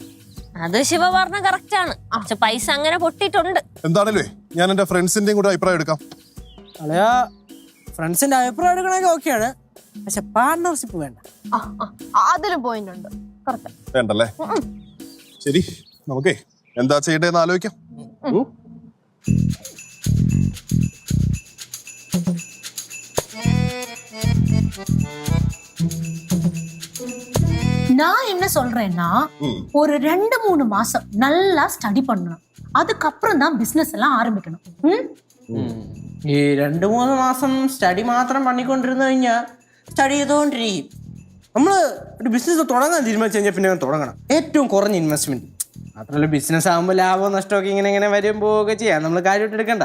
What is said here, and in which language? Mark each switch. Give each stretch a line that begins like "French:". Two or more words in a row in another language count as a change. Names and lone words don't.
Malayalam: അത് ശിവ പറഞ്ഞ കറക്റ്റ് ആണ്. പക്ഷെ പൈസ അങ്ങനെ പൊട്ടിയിട്ടുണ്ട്. എന്താണല്ലേ ഞാൻ എന്റെ ഫ്രണ്ട്സിന്റെയും കൂടെ അഭിപ്രായം എടുക്കാം. അളയാ ഫ്രണ്ട്സിന്റെ അഭിപ്രായം എടുക്കണമെങ്കിൽ ഓക്കെയാണ്, പക്ഷെ പാർട്ണർഷിപ്പ് വേണ്ട. അതിലും പോയിന്റ് ഉണ്ട്. വേണ്ടല്ലേ? ശരി, നമുക്കേ എന്താ ചെയ്യേണ്ടതെന്ന് ആലോചിക്കാം.
Tamil: நான் என்ன சொல்றேன்னா ஒரு 2-3 மாசம் நல்லா ஸ்டடி பண்ணணும். அதுக்கப்புறம் தான் பிசினஸ் எல்லாம் ஆரம்பிக்கணும்.
Malayalam: ഈ 2-3 മാസം സ്റ്റഡി മാത്രം പണിക്കൊണ്ടിരുന്നു കഴിഞ്ഞാൽ സ്റ്റഡി ചെയ്തുകൊണ്ടിരിക്കും. നമ്മള് ഒരു ബിസിനസ് തുടങ്ങാൻ തീരുമാനിച്ചു കഴിഞ്ഞാൽ പിന്നെ തുടങ്ങണം. ഏറ്റവും കുറഞ്ഞ ഇൻവെസ്റ്റ്മെന്റ്. മാത്രമല്ല ബിസിനസ് ആകുമ്പോൾ ലാഭവും നഷ്ടമൊക്കെ ഇങ്ങനെ വരുമ്പോ ഒക്കെ ചെയ്യാം. നമ്മൾ കാര്യമായിട്ട് എടുക്കണ്ട.